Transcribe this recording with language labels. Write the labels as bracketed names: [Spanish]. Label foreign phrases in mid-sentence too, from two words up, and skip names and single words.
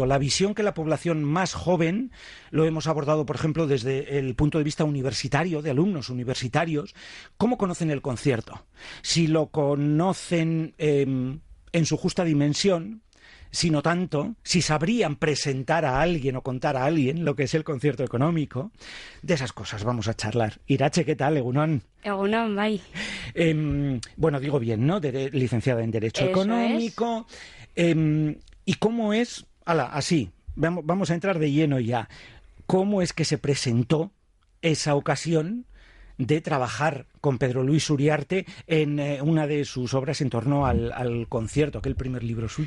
[Spanish] La visión que la población más joven, lo hemos abordado, por ejemplo, desde el punto de vista universitario, de alumnos universitarios, cómo conocen el concierto. Si lo conocen en su justa dimensión, si no tanto, si sabrían presentar a alguien o contar a alguien lo que es el concierto económico. De esas cosas vamos a charlar. Iratxe, ¿qué tal? Egunon. [Basque] Egunon, bai. [Spanish] Bueno, digo bien, ¿no? Licenciada en Derecho Eso Económico. ¿Y cómo es? Así, vamos a entrar de lleno ya. ¿Cómo es que se presentó esa ocasión de trabajar con Pedro Luis Uriarte en una de sus obras en torno al concierto, aquel primer libro suyo?